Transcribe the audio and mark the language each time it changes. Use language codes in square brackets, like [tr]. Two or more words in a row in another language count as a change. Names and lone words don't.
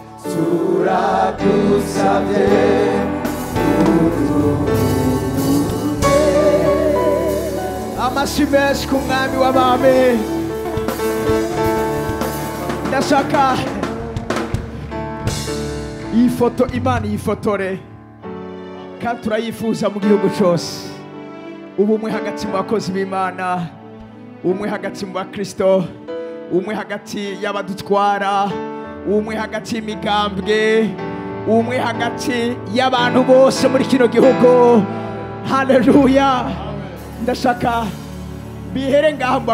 [rn] turagusabye amashyi menshi ku mwami w'abami ndashaka iyi foto Imana yifotore kandi turayifuza mu gihugu cyose ubumwe hagati mu bakozi b'Imana ubumwe hagati mu bakristo ubumwe hagati y'abadutwara ubumwe hagati y'imigambwe ubumwe hagati y'abantu bose muri kino gihugu haleluya ndashaka bihere ngaha mu